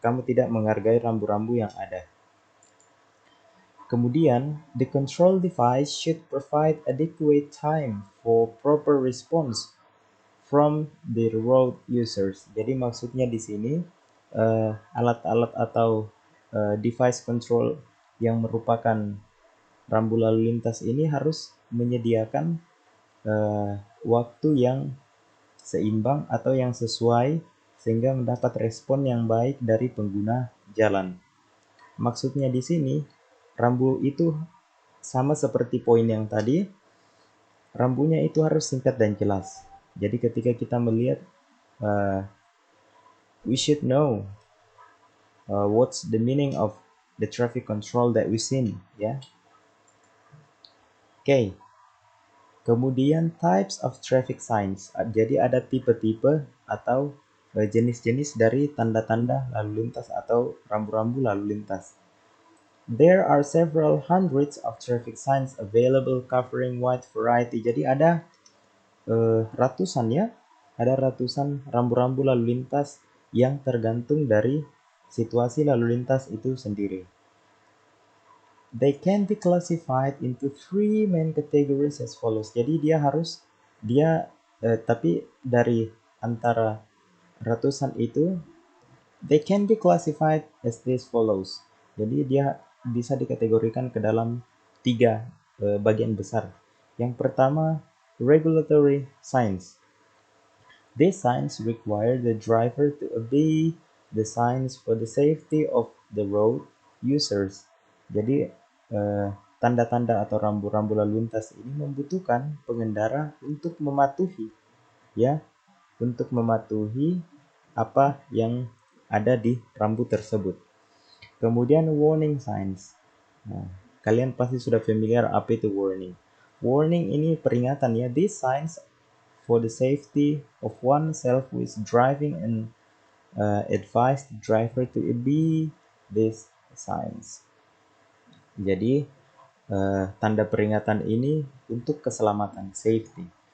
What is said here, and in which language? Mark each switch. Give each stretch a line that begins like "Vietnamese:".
Indonesian: Kamu tidak menghargai rambu-rambu yang ada.
English: Kemudian, the control device should provide adequate time for proper response from the road users.
Indonesian: Jadi maksudnya di sini alat-alat atau device control yang merupakan rambu lalu lintas ini harus menyediakan waktu yang seimbang atau yang sesuai sehingga mendapat respon yang baik dari pengguna jalan. Maksudnya di sini rambu itu sama seperti poin yang tadi, rambunya itu harus singkat dan jelas. Jadi ketika kita melihat,
English: we should know what's the meaning of the traffic control that we seen, ya. Okay. Kemudian types of traffic signs.
Indonesian: Jadi ada tipe-tipe atau jenis-jenis dari tanda-tanda lalu lintas atau rambu-rambu lalu lintas.
English: There are several hundreds of traffic signs available covering wide variety.
Indonesian: Jadi ada ratusan, ya. Ada ratusan rambu-rambu lalu lintas yang tergantung dari situasi lalu lintas itu sendiri.
English: They can be classified into three main categories as follows.
Indonesian: Jadi tapi dari antara ratusan itu,
English: they can be classified as this follows.
Indonesian: Jadi dia bisa dikategorikan ke dalam tiga bagian besar. Yang pertama, regulatory signs.
English: These signs require the driver to obey the signs for the safety of the road users.
Indonesian: Jadi tanda-tanda atau rambu-rambu lalu lintas ini membutuhkan pengendara untuk mematuhi, ya, untuk mematuhi apa yang ada di rambu tersebut. Kemudian warning signs. Nah, kalian pasti sudah familiar apa itu warning. Warning ini peringatan, ya.
English: These signs for the safety of oneself who is driving and advise the driver to obey these signs.
Indonesian: Jadi tanda peringatan ini untuk keselamatan, safety.